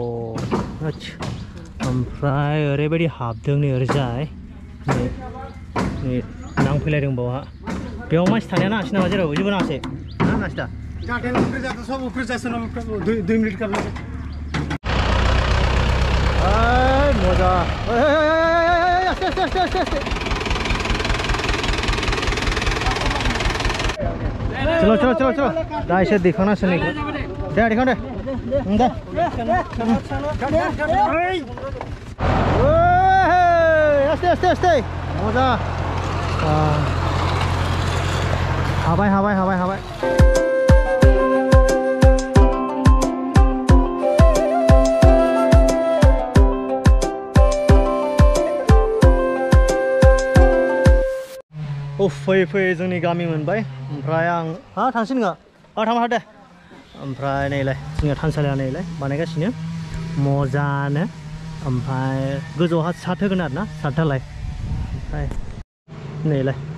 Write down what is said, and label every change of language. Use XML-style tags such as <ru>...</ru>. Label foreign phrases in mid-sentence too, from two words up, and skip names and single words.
<brx>ओमफ्राय ओरैबायदि हाबदों नै ओरैजाय नै नांफैलायदों बावहा बेयाव मानसि थानाया नाङासै नामा जेराव जेबो नाङासै ना नाङासै दा</brx> <hi>मजा चलो चलो चलो</hi> <brx>चलो दा एसे दिखांनांसिगोन नै दे दिखां दे दे</brx> <hi>आस्ते आस्ते आस्ते मजा</hi> <brx>हाबाय हाबाय हाबाय हाबाय फैयै फैयै जोंनि गामि मोनबाय ओमफ्राय आं थांसै नोङो थांबा दे ओमफ्राय नैलाय जोंनिया थानसालिया नैलाय बानायगासिनो मोजांनो ओमफ्राय गोजौआवहा साथ होगोन आरो ना साथ धालाय ओमफ्राय नैलाय</brx>